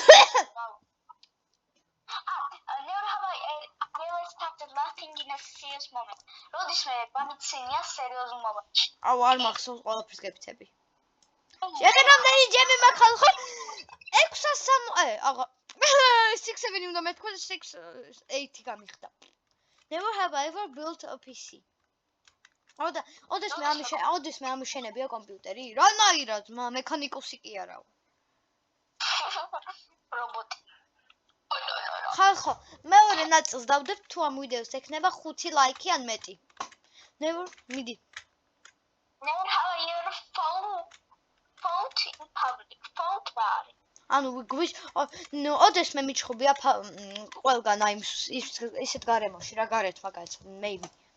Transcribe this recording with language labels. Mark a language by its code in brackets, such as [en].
[en] Never have I ever started laughing in a serious moment. [ka] როდის მე გამიცენია სერიოზულ მომენტში. აუ, არ მახსოვს ყველაფერს გეფიცები. შეგენ რამდენი ჯემი მაქვს ხო? 603 აღა 6-7 უნდა მეთქვა 6-8 გამიხდა. [en] Never have I ever built a PC. [ka] ოდესმე ამიშენებია კომპიუტერი? რანაირად, მექანიკოსი კი არაო. რობოტი. ხალხო, მეორე ნაწილს დავდებ თუ ამ ვიდეოს ექნება 5 ლაიქი ან მეტი. Never მიდი. [en] Never have I ever fought in public. Fought bad. [ka] ანუ ოდესმე მიჩხუბია ყველგან აი ისეთ გარემოში რა გარეთ მაგალითად maybe.